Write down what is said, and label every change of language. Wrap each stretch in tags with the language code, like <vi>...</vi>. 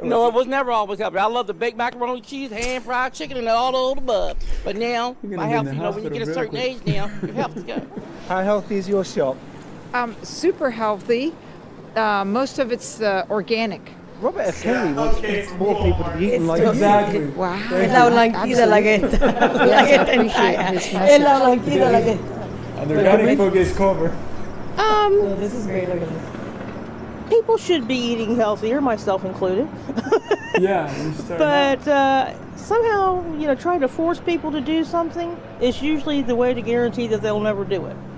<en>No, it was never always healthy. I love the baked macaroni, cheese, hand fried chicken, and all the above. But now, my health, when you get a certain age now, your health is good. How healthy is your shop? Super healthy. Most of it's organic. Robert F. Kennedy wants more people to be eating like exactly. you. Wow.</en> <es>Es la blanquita la que está. La que está en talla. Es la blanquita la que está.</es> <en>And the organic book is covered. This is great. Look at this. People should be eating healthier, myself included. Yeah. But somehow, trying to force people to do something is usually the way to guarantee that they'll never do it.</en>